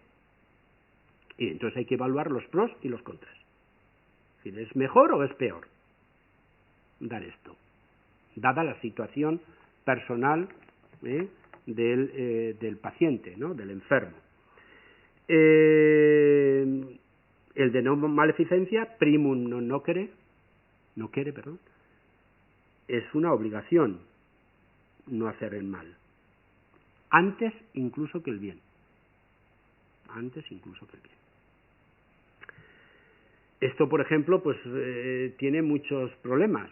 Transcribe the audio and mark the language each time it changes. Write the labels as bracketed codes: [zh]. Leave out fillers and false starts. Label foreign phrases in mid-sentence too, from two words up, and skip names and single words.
[es] Y entonces hay que evaluar los pros y los contras. Es decir, ¿es mejor o es peor dar esto? Dada la situación personal del paciente, ¿no? Del enfermo. El de no maleficencia, [la] primum non nocere, [es] es una obligación no hacer el mal, antes incluso que el bien. Esto, por ejemplo, pues tiene muchos problemas.